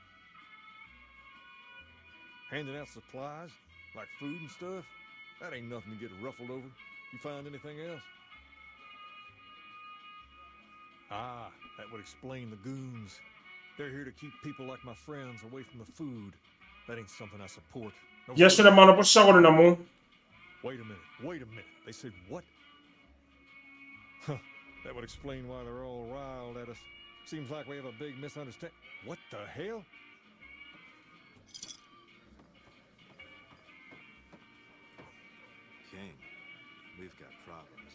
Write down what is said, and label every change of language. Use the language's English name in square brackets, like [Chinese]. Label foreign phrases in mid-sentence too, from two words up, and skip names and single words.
[English] Handing out supplies? Like food and stuff? That ain't nothing to get ruffled over. You find anything else? Ah, that would explain the goons. They're here to keep people like my friends away from the food. That ain't something I support. No. [Greek] Γεια σου ρε μάνο, πώς είσαι αγόρινα μου? [English] Wait a minute. They said what? Huh, that would explain why they're all riled at us. Seems like we have a big misunderstanding. What the hell? King, we've got problems.